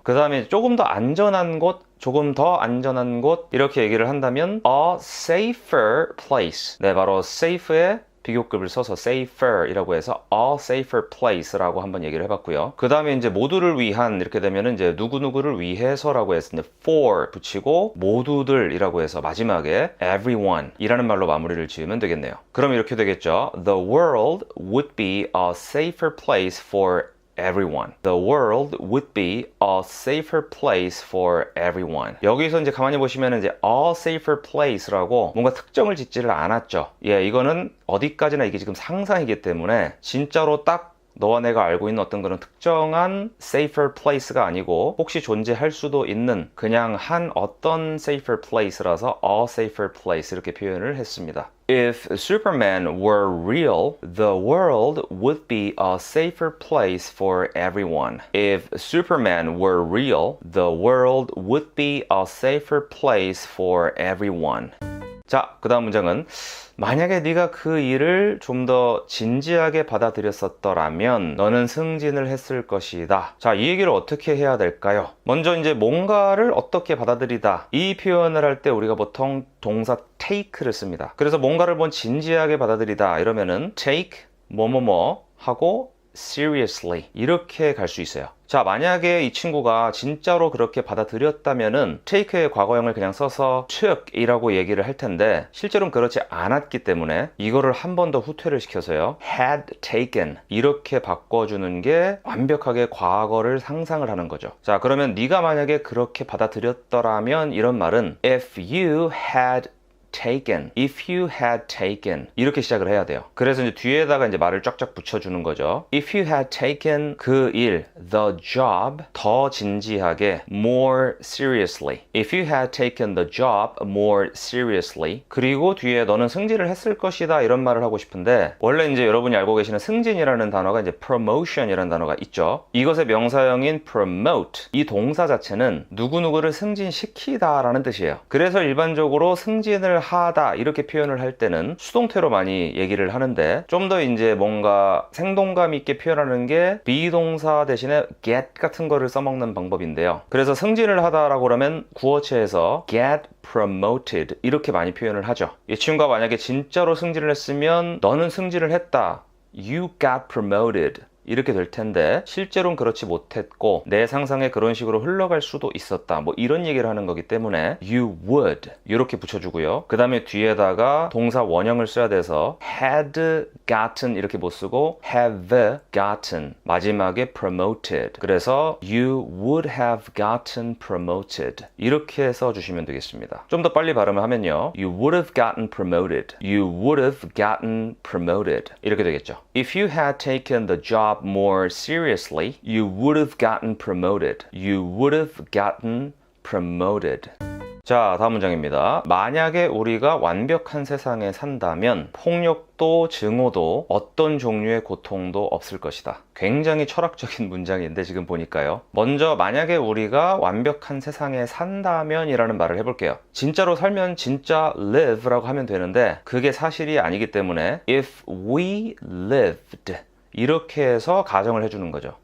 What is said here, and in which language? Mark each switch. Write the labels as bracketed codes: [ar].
[ko] 그 다음에 조금 더 안전한 곳 조금 더 안전한 곳 이렇게 얘기를 한다면 [en] a safer place [ko] 네 바로 safe에 비교급을 써서 safer 이라고 해서 a safer place 라고 한번 얘기를 해봤고요. 그 다음에 이제 모두를 위한 이렇게 되면은 이제 누구누구를 위해서라고 해서 for 붙이고 모두들 이라고 해서 마지막에 everyone 이라는 말로 마무리를 지으면 되겠네요. 그럼 이렇게 되겠죠. [en] The world would be a safer place for everyone. The world would be a safer place for everyone. [ko] 여기서 이제 가만히 보시면 이제 a safer place라고 뭔가 특정을 짓지를 않았죠. 이거는 어디까지나 이게 지금 상상이기 때문에 진짜로 딱 너와 내가 알고 있는 어떤 그런 특정한 safer place가 아니고 혹시 존재할 수도 있는 그냥 한 어떤 safer place라서 [en] a safer place [ko] 이렇게 표현을 했습니다. [en] If Superman were real, the world would be a safer place for everyone. If Superman were real, the world would be a safer place for everyone. [ko] 자, 그 다음 문장은 만약에 네가 그 일을 좀 더 진지하게 받아들였었더라면 너는 승진을 했을 것이다. 자, 이 얘기를 어떻게 해야 될까요? 먼저 이제 뭔가를 어떻게 받아들이다. 이 표현을 할 때 우리가 보통 동사 take를 씁니다. 그래서 뭔가를 진지하게 받아들이다 이러면은 take 뭐뭐뭐 하고 seriously 이렇게 갈 수 있어요. 자, 만약에 이 친구가 진짜로 그렇게 받아들였다면은 take의 과거형을 그냥 써서 took 이라고 얘기를 할 텐데 실제로는 그렇지 않았기 때문에 이거를 한 번 더 후퇴를 시켜서요 [en] had taken [ko] 이렇게 바꿔주는 게 완벽하게 과거를 상상을 하는 거죠. 자, 그러면 네가 만약에 그렇게 받아들였더라면 이런 말은 [en] if you had taken, if you had taken [ko] 이렇게 시작을 해야 돼요. 그래서 이제 뒤에다가 이제 말을 쫙쫙 붙여주는 거죠. [en] If you had taken [ko] 그 일, [en] the job [ko] 더 진지하게, [en] more seriously. If you had taken the job more seriously. [ko] 그리고 뒤에 너는 승진을 했을 것이다 이런 말을 하고 싶은데 원래 이제 여러분이 알고 계시는 승진이라는 단어가 이제 promotion이라는 단어가 있죠. 이것의 명사형인 promote 이 동사 자체는 누구누구를 승진시키다라는 뜻이에요. 그래서 일반적으로 승진을 하다 이렇게 표현을 할 때는 수동태로 많이 얘기를 하는데 좀 더 이제 뭔가 생동감 있게 표현하는 게 비동사 대신에 get 같은 거를 써먹는 방법인데요. 그래서 승진을 하다라고 그러면 구어체에서 [en] get promoted [ko] 이렇게 많이 표현을 하죠. 이 친구가 만약에 진짜로 승진을 했으면 너는 승진을 했다. [en] You got promoted. [ko] 이렇게 될 텐데 실제로는 그렇지 못했고 내 상상에 그런 식으로 흘러갈 수도 있었다 뭐 이런 얘기를 하는 거기 때문에 [en] you would [ko] 이렇게 붙여주고요. 그 다음에 뒤에다가 동사 원형을 써야 돼서 [en] had gotten [ko] 이렇게 못 쓰고 [en] have gotten [ko] 마지막에 promoted 그래서 [en] you would have gotten promoted [ko] 이렇게 써주시면 되겠습니다. 좀 더 빨리 발음을 하면요 [en] you would have gotten promoted you would have gotten promoted [ko] 이렇게 되겠죠. [en] If you had taken the job more seriously, you would have gotten promoted. You would have gotten promoted. [ko] 자, 다음 문장입니다. 만약에 우리가 완벽한 세상에 산다면 폭력도 증오도 어떤 종류의 고통도 없을 것이다. 굉장히 철학적인 문장인데 지금 보니까요. 먼저 만약에 우리가 완벽한 세상에 산다면 이라는 말을 해볼게요. 진짜로 살면 진짜 live라고 하면 되는데 그게 사실이 아니기 때문에 [en] if we lived [ko] 이렇게 해서 가정을 해주는 거죠.